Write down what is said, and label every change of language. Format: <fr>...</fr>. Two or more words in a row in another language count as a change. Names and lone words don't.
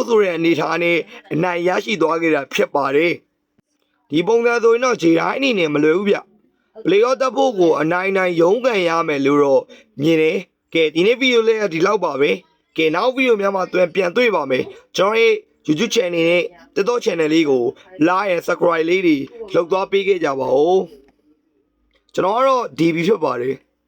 <my>ဆိုတဲ့အနေထားနဲ့အနိုင်ရရှိသွားခဲ့တာဖြစ်ပါတယ်ဒီပုံစံဆိုရင်တော့ J-Line အနေနဲ့မလွယ်ဘူးဗျ playoff တက်ဖို့ကိုအနိုင်ရုန်းကန်ရမယ်လို့တော့မြင်တယ်ကဲဒီနေ့ဗီဒီယိုလေးဒီလောက်ပါပဲကဲနောက်ဗီဒီယိုများမှာပြန်တွေ့ပါမယ်ကျွန်တော်ရဲ့</my> <en>YouTube channel</en> <my>နဲ့</my> <en>TikTok channel</en> <my>လေးကို</my> <en>like and subscribe</en> <my>လေးတွေလုပ်သွားပေးခဲ့ကြပါဦးကျွန်တော်ကတော့ DB ဖြစ်ပါတယ်</my>